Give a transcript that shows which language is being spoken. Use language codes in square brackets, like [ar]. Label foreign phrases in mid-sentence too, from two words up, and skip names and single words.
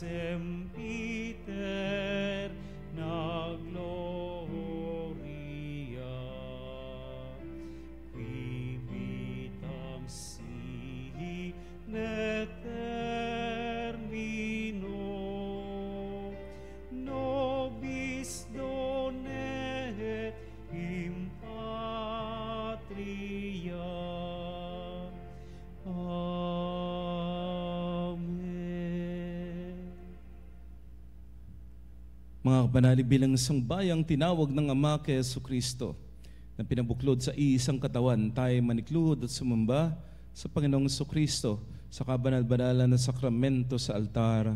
[la] sempiter na gloria, qui vitam sihi termino, nobis donet in patria. Amen. [tl] Mga kapanalig, bilang isang bayang tinawag ng Ama kay Jesucristo na pinabuklod sa iisang katawan, tayo manikluhod at sumamba sa Panginoong Jesucristo sa kabanal-banalan na sakramento sa altar.